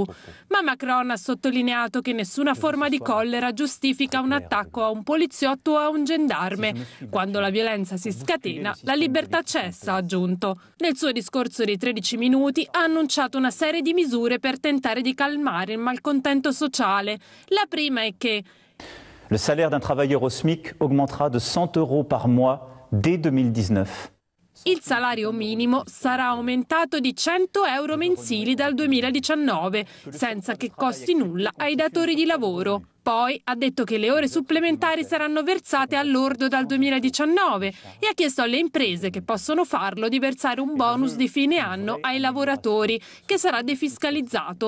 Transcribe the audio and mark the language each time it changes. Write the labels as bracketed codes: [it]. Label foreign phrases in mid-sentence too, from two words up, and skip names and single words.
[it] Ma Macron ha sottolineato che nessuna forma di collera giustifica un attacco a un poliziotto o a un gendarme. Quando la violenza si scatena, la libertà cessa, ha aggiunto. Nel suo discorso di 13 minuti ha annunciato una serie di misure per tentare di calmare il malcontento sociale. La prima è che [fr] le salaire d'un travailleur au SMIC augmentera de 100 € par mois dès 2019. [it] Il salario minimo sarà aumentato di 100 € mensili dal 2019, senza che costi nulla ai datori di lavoro. Poi ha detto che le ore supplementari saranno versate al lordo dal 2019 e ha chiesto alle imprese che possono farlo di versare un bonus di fine anno ai lavoratori, che sarà defiscalizzato.